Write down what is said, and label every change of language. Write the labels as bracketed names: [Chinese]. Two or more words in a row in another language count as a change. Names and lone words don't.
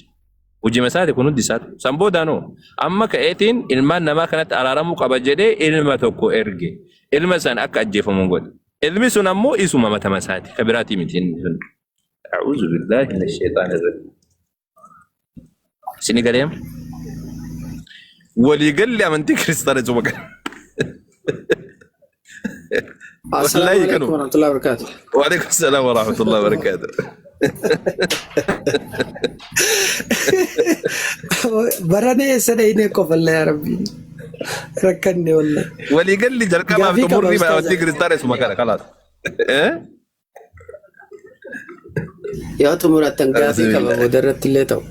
[Oromo] Hojii isaati kun hundi isaati. Sanboodaanoo amma ka'eetiin ilmaan namaa kanatti araaramuu qaba jedhee ilma tokko erge. Ilma sana akka ajjeefamu godhe. Ilmi sun ammoo isuma matama isaati. Kabiraatii miti inni sun. [Arabic] أعوذ بالله من الشيطان [Oromo] irratti. Sini galeem? Waliigalli amantii kiristaana cuma kana. [Arabic] السلام عليكم ورحمة الله وبركاته. وعليكم السلام ورحمة الله وبركاته. [Oromo] Barane sadayne kofalle [Arabic] يا رب. [Oromo] Rakkanne wallahi. Waliigalli jalqabaaf xumurri amantii kiristaana cuma kana kalaas. Yoo xumuratan gaafii qaba boodarratti illee ta'u.